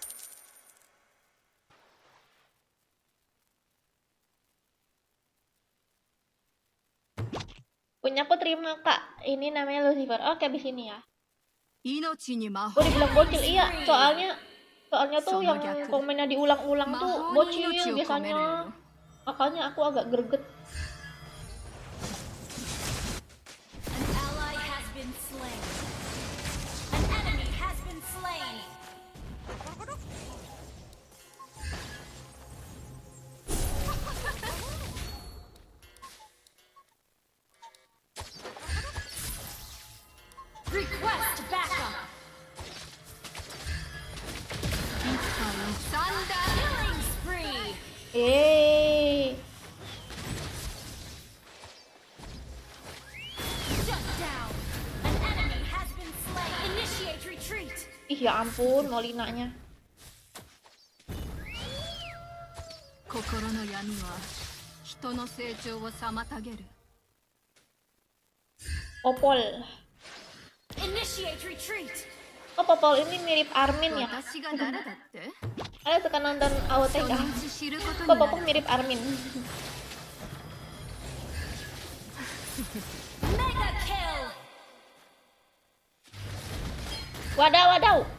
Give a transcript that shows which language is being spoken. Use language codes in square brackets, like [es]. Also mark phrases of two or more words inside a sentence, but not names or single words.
[id] Punyaku terima Kak. Ini namanya Lucifer. Oke, di sini ya. [ja] 命に魔法 [id] Gue dibilang bocil, iya. Soalnya tuh yang komennya diulang-ulang [ja] 魔 [id] tuh [ja] 法に [id] bocil [ja] 命を込める [id] biasanya. [ja] よ。 [id] Makanya aku agak greget. [en] An ally has been slain. An enemy has been slain. Request backup. [ja] サンダ [en] Killing spree. Shut down. An enemy has been slain. Initiate retreat. [id] Ih, ya ampun, Molinanya. [ja] 心の闇は人の成長を妨げる。 [id] Popol. [en] Initiate retreat. [id] Oh, Popol ini mirip Armin ya. [ja] 私が誰だって？ [id] Ayo suka nonton AOT [ja] その [id] ya. [ja] うち知ること [id] Kok [ja] にな [id] Popol [ja] る。 [id] mirip Armin? [en] Mega kill. [id] Wadaw, wadaw.